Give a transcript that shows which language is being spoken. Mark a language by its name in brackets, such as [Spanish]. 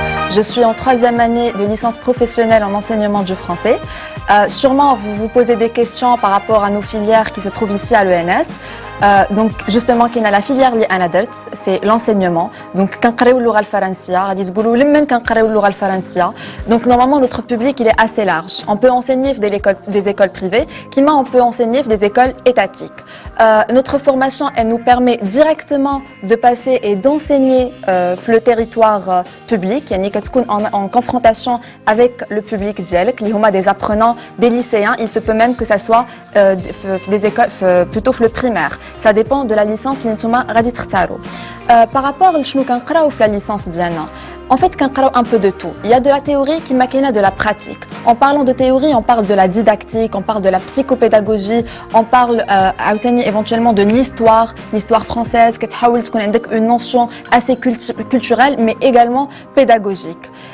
[French] Je suis en 3e année de licence professionnelle en enseignement du français. Sûrement, vous vous posez des questions par rapport à nos filières qui se trouvent ici à l'ENS. Donc justement qu'il y a la filière [Arabic] li ana درت, [French] c'est l'enseignement. [Arabic] Donc كنقراو اللغة الفرنسية غادي تقولوا لمن كنقراو اللغة الفرنسية. [French] Donc normalement notre public il est assez large. On peut enseigner des écoles privées, [Arabic] كما [French] on peut enseigner des écoles étatiques. Notre formation elle nous permet directement de passer et d'enseigner le territoire public, [Arabic] يعني كتكون [French] en confrontation avec le public [Arabic] ديالك اللي هما [French] des apprenants, des lycéens. Il se peut même que ça soit des écoles plutôt le primaire. Ça dépend de la licence [Arabic] اللي نتوما غادي تختاروا. [French] Par rapport [Arabic] لشنو كنقراو في [French] la licence [Arabic] ديالنا. [French] En fait, [Arabic] كنقراو [French] un peu de tout. Il y a de la théorie qui [Arabic] مكاينه [French] de la pratique. En parlant de théorie, on parle de la didactique, on parle de la psychopédagogie, on parle [Arabic] عاوتاني [French] éventuellement de l'histoire française, [Arabic] كتحاول تكون عندك [French] une notion assez culturelle mais également pédagogique.